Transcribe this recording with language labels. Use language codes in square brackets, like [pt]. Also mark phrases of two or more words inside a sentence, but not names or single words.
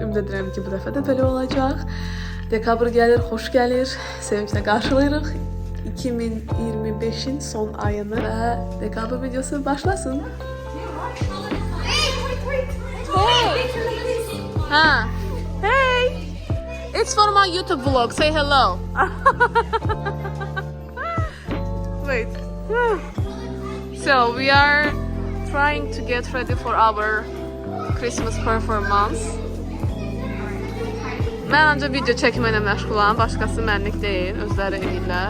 [az] Ümid edirəm ki, bu dəfə də belə olacaq. Dekabr gəlir, xoş gəlir, sevinclə qarşılayırıq 2025'in son ayını və dekabr videosu başlasın. Ha. [en] Hey. It's for my YouTube vlog. Say hello. Wait. So we are trying to get ready for our Christmas performance. [az] Mən ancaq video çəkməklə məşğulam, başqası mənlik deyil, özləri eləyirlər.